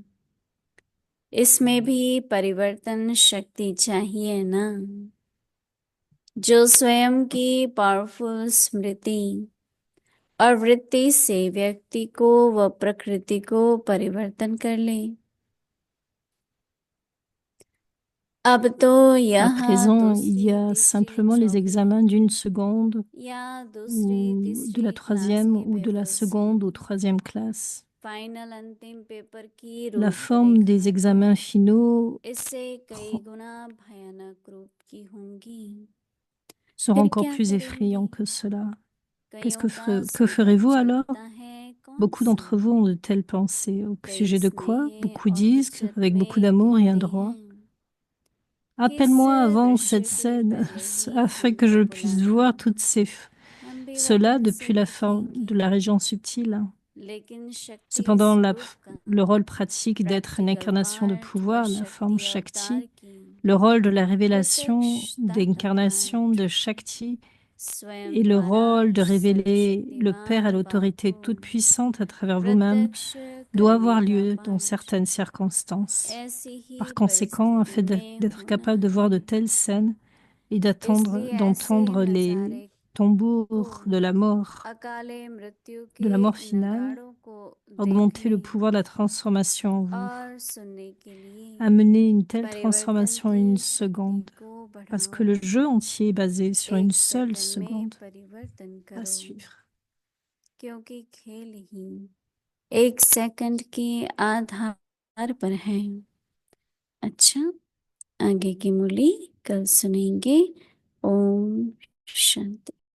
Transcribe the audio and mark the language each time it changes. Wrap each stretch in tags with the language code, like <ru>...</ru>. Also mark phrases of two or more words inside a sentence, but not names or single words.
<hi>इसमें भी परिवर्तन शक्ति चाहिए ना, जो स्वयं की पावरफुल स्मृति और वृत्ति से व्यक्ति को व प्रकृति को परिवर्तन कर ले। अब तो</hi> <fr>À</fr> <hi>यहाँ</hi> <fr>présent, il y</fr> <hi>दूसरी</hi> <fr>a</fr> <hi>तीसरी</hi> <fr>simplement les</fr> <hi>चौथी</hi> <fr>examens d'une seconde</fr> <hi>या दूसरी</hi> <fr>ou de la</fr> <hi>तीसरी क्लास</hi> <fr>troisième</fr> <hi>के</hi> <fr>ou de la</fr> <hi>पेपर्स</hi> <fr>seconde ou</fr> <hi>हैं।</hi> <fr>troisième classe.</fr> <hi>फाइनल अंतिम पेपर की</hi> <fr>La forme des</fr> <hi>रूपरेखा</hi> <fr>examens</fr> <hi>तो</hi> <fr>finaux</fr> <hi>इससे कई गुना भयानक रूप की होंगी।</hi> <fr>sera</fr> <hi>फिर</hi> <fr>encore</fr> <hi>क्या</hi> <fr>plus</fr> <hi>करेंगे?</hi> <fr>effrayant que cela.</fr> <hi>कईयों का</hi> <fr>Que ferez-vous</fr> <hi>संकोच</hi> <fr>alors?</fr> <hi>बढ़ता है, कौन</hi> <fr>Beaucoup</fr> <hi>सा?</hi> <fr>d'entre vous ont de telles pensées. Au</fr> <hi>कई</hi> <fr>sujet de quoi?</fr> <hi>स्नेह</hi> <fr>Beaucoup</fr> <hi>और</hi> <fr>disent</fr> <hi>बचत</hi> <fr>avec beaucoup</fr> <hi>में</hi> <fr>d'amour et un</fr> <hi>कहते</hi> <fr>droit.</fr> <hi>हैं कि इस</hi> <fr>Appelle-moi avant cette</fr> <hi>दृश्य के</hi> <fr>scène</fr> <hi>पहले ही</hi> <fr>afin que je</fr> <hi>हमको बुला</hi> <fr>puisse voir</fr> <hi>लो,</hi> <fr>toutes ces,</fr> <hi>हम भी</hi> <fr>cela</fr> <hi>वापस</hi> <fr>depuis</fr> <hi>से</hi> <fr>la forme de</fr> <hi>देखेंगे।</hi> <fr>la région subtile.</fr> <hi>लेकिन शक्ति</hi> <fr>Cependant,</fr> <hi>स्वरूप का</hi> <fr>le rôle pratique d'être une</fr> <hi>प्रैक्टिकल</hi> <fr>incarnation de</fr> <hi>पार्ट व</hi> <fr>pouvoir, la forme</fr> <hi>शक्ति अवतार</hi> <fr>Shakti,</fr> <hi>की</hi> <fr>le rôle de la révélation</fr> <hi>प्रत्यक्षता का</hi> <fr>d'incarnation</fr> <hi>पार्ट</hi> <fr>de Shakti</fr> <hi>स्वयं</hi> <fr>et le</fr> <hi>द्वारा</hi> <fr>rôle de révéler le Père à</fr> <hi>सर्वशक्तिवान बाप</hi> <fr>l'autorité</fr> <hi>को</hi> <fr>toute-puissante à travers vous-même</fr> <hi>प्रत्यक्ष</hi> <fr>doit</fr> <hi>करने</hi> <fr>avoir</fr> <hi>का</hi> <fr>lieu dans</fr> <hi>पार्ट</hi> <fr>certaines circonstances.</fr> <hi>ऐसी ही</hi> <fr>Par conséquent, afin</fr> <hi>परिस्थिति में</hi> <fr>d'être</fr> <hi>होना</hi> <fr>capable de voir de</fr> <hi>है।</hi> <fr>telles scènes et</fr> <hi>इसलिए ऐसे</hi> <fr>d'entendre les</fr> <hi>नजारे को</hi> <fr>tambours</fr> <hi>अकाले मृत्यु</hi> <fr>de</fr> <hi>के</hi> <fr>la mort finale,</fr> <hi>नगाड़ों को</hi> <fr>augmenter le</fr> <hi>देखने</hi> <fr>pouvoir de la transformation en vous.</fr> <hi>और सुनने के लिए</hi> <fr>Amener une telle</fr> <hi>परिवर्तन</hi> <fr>transformation en</fr> <hi>की</hi> <fr>une</fr> <hi>शक्ति</hi> <fr>seconde.</fr> <hi>को</hi> <fr>Parce que</fr> <hi>बढ़ाओ।</hi> <fr>le jeu entier est basé sur une</fr> <hi>एक</hi> <fr>seule</fr> <hi>सेकंड में</hi> <fr>seconde</fr> <hi>परिवर्तन</hi> <fr>à</fr> <hi>करो,</hi> <fr>suivre.</fr> <hi>क्योंकि खेल ही एक सेकंड के आधार पर है। अच्छा, आगे की मुरली कल सुनेंगे। ओम शांति।</hi>